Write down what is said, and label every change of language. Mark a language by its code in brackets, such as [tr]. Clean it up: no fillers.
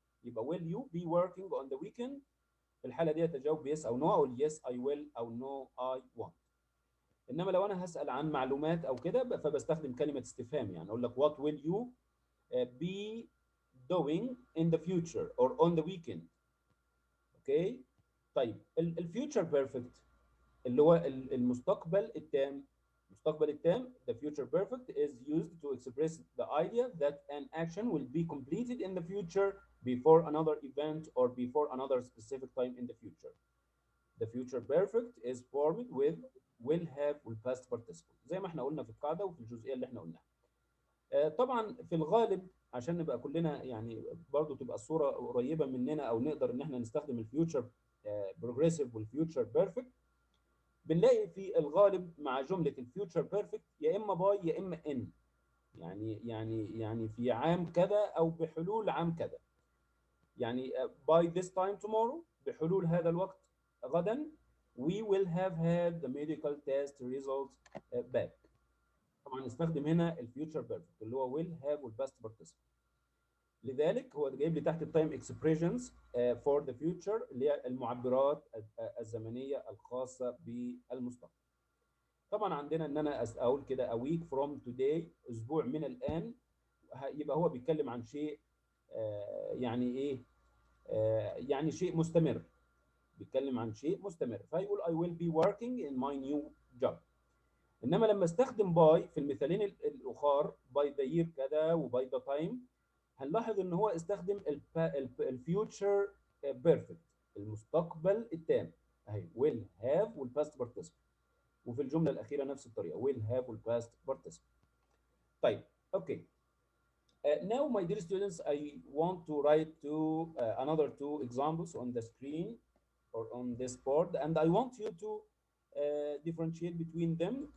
[ar] يبقى [en] will you be working on the weekend؟ [ar] في الحاله دي تجاوب [en] yes او no، او yes I will او no I won't. [ar] انما لو انا هسال عن معلومات او كده فبستخدم كلمه استفهام، يعني اقول لك [en] what will you be doing in the future or on the weekend. [ar] اوكي. طيب الفيوتشر بيرفكت اللي هو المستقبل التام. المستقبل التام [en] the future perfect is used to express the idea that an action will be completed in the future before another event or before another specific time in the future. The future perfect is formed with will have [ar] وال [en] past participle [ar] زي ما احنا قلنا في القاعده وفي الجزئيه اللي احنا قلناها. طبعا في الغالب عشان نبقى كلنا يعني برضو تبقى الصوره قريبه مننا او نقدر ان احنا نستخدم الفيوتشر بروجريسيف والفيوتشر بيرفكت، بنلاقي في الغالب مع جمله الفيوتشر بيرفكت يا اما باي يا اما ان، يعني في عام كذا او بحلول عام كذا. يعني [en] by this time tomorrow [ar] بحلول هذا الوقت غدا [en] we will have had the medical test results back. [ar] طبعا نستخدم هنا الفيوتشر بيرفكت اللي هو [en] will have [ar] والباست participle. لذلك هو جايب لي تحت التايم اكسبريشنز فور ذا فيوتشر اللي هي المعبرات الزمنيه الخاصه بالمستقبل. طبعا عندنا ان انا اقول كده [en] a week from today [ar] اسبوع من الان، يبقى هو بيتكلم عن شيء يعني ايه يعني شيء مستمر، بيتكلم عن شيء مستمر فيقول [en] I will be working in my new job. [ar] انما لما استخدم باي في المثالين الاخر، باي ذا يير كذا وباي ذا تايم، هنلاحظ ان هو استخدم الفيوتشر بيرفكت، المستقبل التام، اهي ويل هاف والباست بارتيسيبل. وفي الجمله الاخيره نفس الطريقه، ويل هاف والباست بارتيسيبل. طيب اوكي. [en] Now, my dear students, I want to write another two examples on the screen or on this board, and I want you to differentiate between them.